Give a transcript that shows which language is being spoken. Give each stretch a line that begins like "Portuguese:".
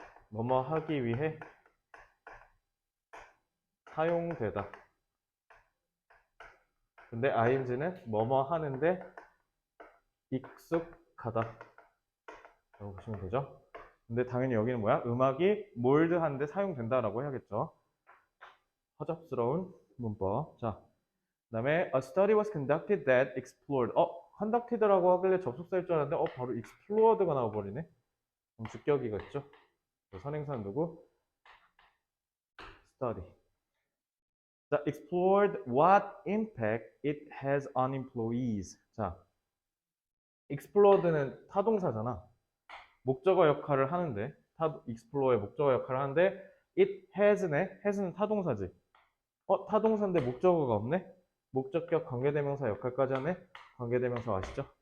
Korean: 뭐뭐 하기 위해 사용되다. 근데 ing는 뭐뭐 하는데 익숙하다 라고 보시면 되죠. 근데 당연히 여기는 뭐야? 음악이 몰드한데 사용된다라고 해야겠죠. 허접스러운 문법.
English: 자, 그 다음에 A study was conducted that explored.
Korean: conducted라고 하길래 접속사일 줄 알았는데 바로 explored가 나와버리네. 그럼 주격이가 있죠. 선행사는 누구? study.
English: 자, explored what impact it has on employees.
Korean: 자, explored는 타동사잖아. 목적어 역할을 하는데 explor의 목적어 역할을 하는데 it has네. has는 타동사지. 타동사인데 목적어가 없네. 목적격 관계대명사 역할까지 하네. 관계대명사 아시죠?